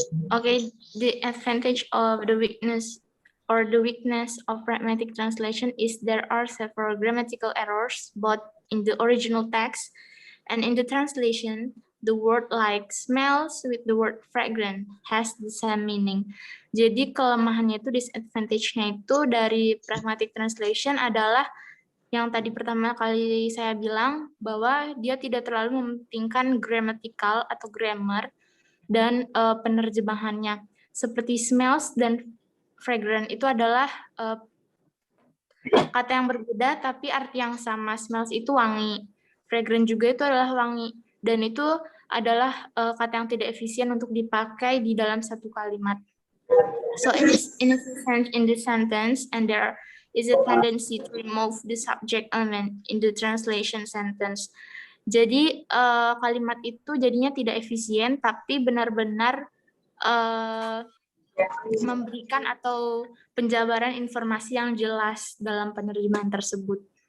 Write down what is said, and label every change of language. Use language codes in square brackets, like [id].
[en] Okay, the advantage of the weakness of pragmatic translation is there are several grammatical errors both in the original text and in the translation. The word like smells with the word fragrant has the same meaning. [id] Jadi kelemahannya itu, disadvantage-nya itu dari pragmatic translation adalah yang tadi pertama kali saya bilang bahwa dia tidak terlalu mementingkan grammatical atau grammar dan penerjemahannya. Seperti smells dan fragrant itu adalah kata yang berbeda tapi arti yang sama. Smells itu wangi, fragrant juga itu adalah wangi, dan itu adalah kata yang tidak efisien untuk dipakai di dalam satu kalimat. [en] So it is inefficient in the sentence, and there is a tendency to remove the subject element in the translation sentence. [id] Jadi kalimat itu jadinya tidak efisien, tapi benar-benar memberikan atau penjabaran informasi yang jelas dalam penerjemahan tersebut.